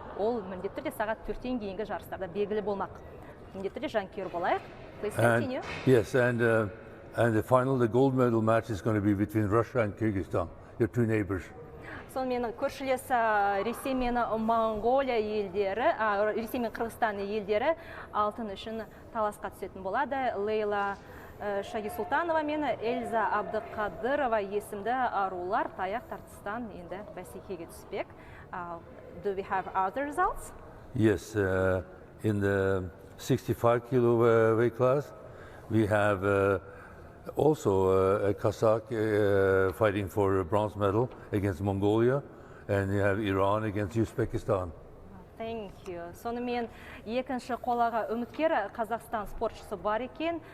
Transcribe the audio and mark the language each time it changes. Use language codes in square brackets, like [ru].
[kk] Ол міндетті түрде сағат 4-тен кейінгі жарыстарда белгілі болмақ. Міндетті түрде жанкүйер болайық. [en] Please continue. Yes, and the final, the gold medal match is going to be between Russia and Kyrgyzstan, your two neighbors. [kk] Сонымен көршілес Ресей мен Монголия елдері, Ресей мен Қырғызстан елдері алтын үшін таласқа түсетін болады. Лейла Шагисултанова мен Эльза Абдықадырова есімді арулар таяқ тартыстан енді бәсекеге түспек. [en] Do we have other results? Yes, in the 65 kilo weight class, we have also a Kazakh fighting for a bronze medal against Mongolia, and you have Iran against Uzbekistan. Thank you. [kk] Сонымен екінші қолаға үміткер Қазақстан спортшысы бар екен.